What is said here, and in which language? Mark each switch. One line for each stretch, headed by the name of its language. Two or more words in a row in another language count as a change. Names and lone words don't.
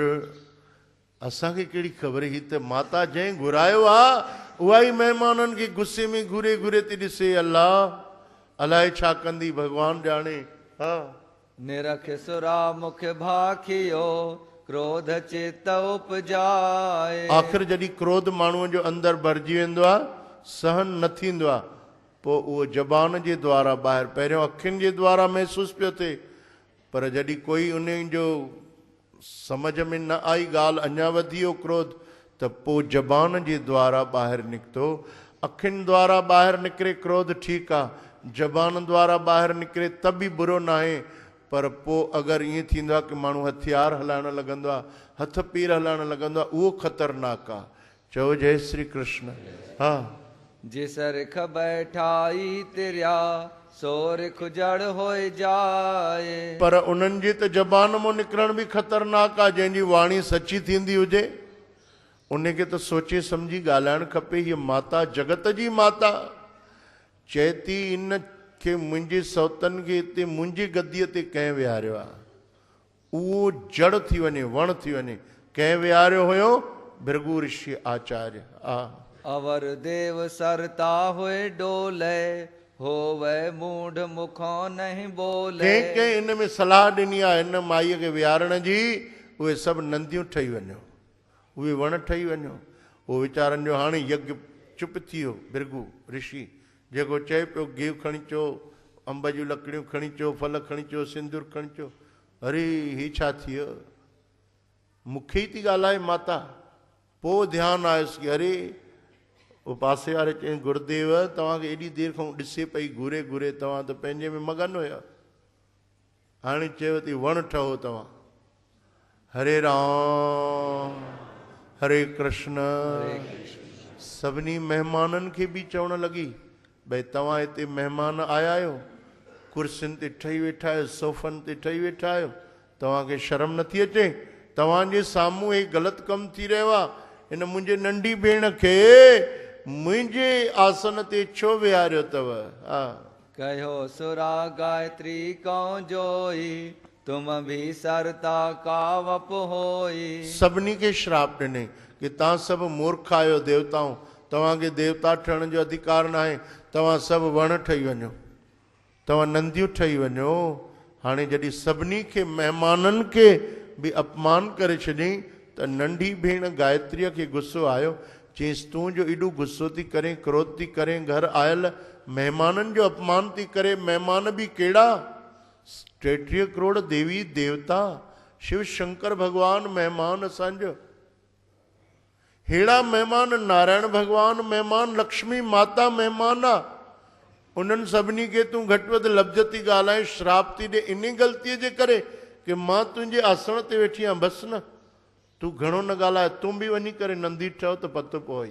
Sindhi: असांखे कहिड़ी ख़बर? ही त माता जंहिं घुरायो आहे उहा ई महिमाननि खे गुस्से में घूरे घूरे थी ॾिसे। अल्लाह अलाए छा कंदी, भॻवानु ॼाणे। हा,
Hindi: निरख सुरा मुख भाखियो, क्रोध चित उपजाए।
Sindhi: आख़िर जॾहिं क्रोध माण्हूअ जो अंदरि भरिजी वेंदो आहे, सहन न थींदो आहे, पोइ उहो ज़बान जे द्वारा ॿाहिरि, पहिरियों अखियुनि जे द्वारा महसूसु पियो थिए, पर जॾहिं कोई उन जो समझ में न आई ॻाल्हि, अञा वधी वियो क्रोध, त पोइ ज़बान जे द्वारा ॿाहिरि निकितो। अखियुनि द्वारा ॿाहिरि निकिरे क्रोध ठीकु आहे, ज़बान द्वारा ॿाहिरि निकिरे त बि बुरो न आहे, पर पोइ अगरि ईअं थींदो आहे की माण्हू हथियार हलाइणु लॻंदो आहे, हथ पीर हलाइणु लॻंदो आहे, उहो ख़तरनाक आहे। चओ जय श्री कृष्ण। हा,
Hindi: जिस रिख बैठाई तिरिया सो रिख जड़ होए जाए।
Sindhi: पर उन्हनि जी त ज़बान मां निकिरण बि ख़तरनाक आहे। जंहिंजी वाणी सची थींदी हुजे उनखे त सोचे सम्झी ॻाल्हाइणु खपे। हीअ माता जगत जी माता चए थी इन खे मुंहिंजे सौतनि खे हिते मुंहिंजी गद्दीअ ते कंहिं विहारियो आहे, उहो जड़ थी वञे, वण थी वञे। कंहिं विहारियो हुयो? भृगु ऋषि आचार्य।
Hindi: अवर देव सरता हुए डोले होवे मूढ़ मुखों नहीं बोले।
Sindhi: कंहिं कंहिं इन में सलाह ॾिनी आहे हिन माईअ खे विहारण जी, उहे सभु नंदियूं ठही वञो, उहे वण ठही वञो। उहो वीचारनि जो हाणे यज्ञ चुप थी वियो। भृगु ऋषि जेको चए पियो गिहु खणी अचो, अंब जूं लकड़ियूं खणी अचो, फल खणी अचो, सिंदूर खणी अचो। अरे ही छा थी वियो? मूंखे ई थी ॻाल्हाए माता। पोइ ध्यानु आयुसि की अरे उहो पासे वारे चयईं गुरुदेव तव्हांखे एॾी देरि खां ॾिसे पई घुरे घुरे, तव्हां त पंहिंजे में मगन हुया। हाणे चयो थी वण ठहो तव्हां। हरे राम हरे कृष्ण। सभिनी महिमाननि खे बि चवणु लॻी भई तव्हां हिते महिमान आया आहियो, कुर्सियुनि ते ठही वेठा आहियो, सोफ़नि ते ठही वेठा आहियो, तव्हांखे शर्म नथी अचे? तव्हांजे साम्हूं हे ग़लति कमु थी रहियो आहे। हिन मुंहिंजे नंढी भेण खे मुंहिंजे आसन ते छो विहारियो अथव? हा,
Hindi: कहो सुरा गायत्री कौं जोई तुम भी सरता का वप होई।
Sindhi: सभिनी खे श्राप ॾिने कि तव्हां सभु मूर्ख आहियो देवताऊं, तव्हांखे देवता ठहण जो अधिकार न आहे, तव्हां सभु वण ठही वञो, तव्हां नंदियूं ठही वञो। हाणे जॾहिं सभिनी खे महिमाननि खे बि अपमान करे छॾियईं त नंढी भेण गायत्रीअ खे गुस्सो आयो। चयईंसि तूं जो एॾो गुस्सो थी करें, क्रोध थी करें, घर आयल महिमाननि जो अपमान थी करे। महिमान बि कहिड़ा? 33 करोड़ देवी देवता, शिव शंकर भगवान महिमान असांजो। हेड़ा महिमान नारायण भगवान महिमान, लक्ष्मी माता महिमान आहे। उन्हनि सभिनी खे तूं घटि वधि लफ़्ज़ थी ॻाल्हाए, श्राप थी ॾे इन ग़लतीअ जे करे कि मां तुंहिंजे आसन ते वेठी आहियां। बसि न, तूं घणो न ॻाल्हाए, तूं बि वञी करे नंदी ठहो त पतो पवई।